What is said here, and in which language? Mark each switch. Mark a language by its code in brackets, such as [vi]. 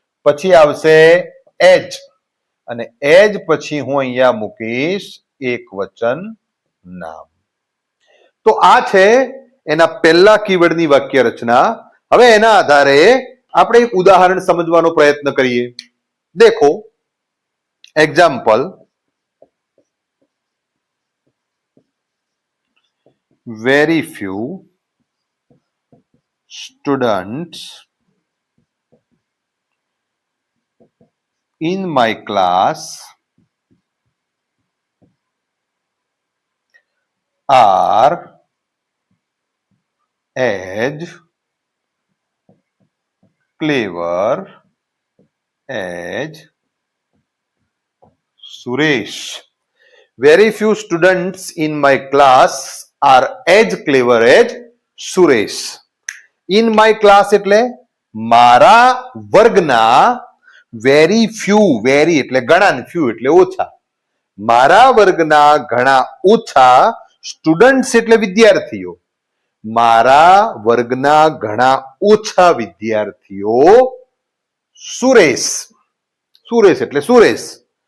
[gu] પછી આવશે એજ, અને એજ પછી હું અહીંયા મૂકીશ એકવચન નામ. તો આ છે એના પહેલા કીવર્ડની વાક્ય રચના. હવે એના આધારે આપણે એક ઉદાહરણ સમજવાનો પ્રયત્ન કરીએ. દેખો, example, [en] very few students in my class are as clever as Suresh. Very few students in my class are as clever as Suresh. In my class [gu] એટલે મારા વર્ગના [en] very few, [gu] very એટલે ઘણા, few એટલે ઓછા. મારા વર્ગના ઘણા ઓછા સ્ટુડન્ટ્સ એટલે વિદ્યાર્થીઓ. મારા વર્ગના ઘણા ઓછા વિદ્યાર્થીઓ સુરેશ, સુરેશ એટલે સુરેશ.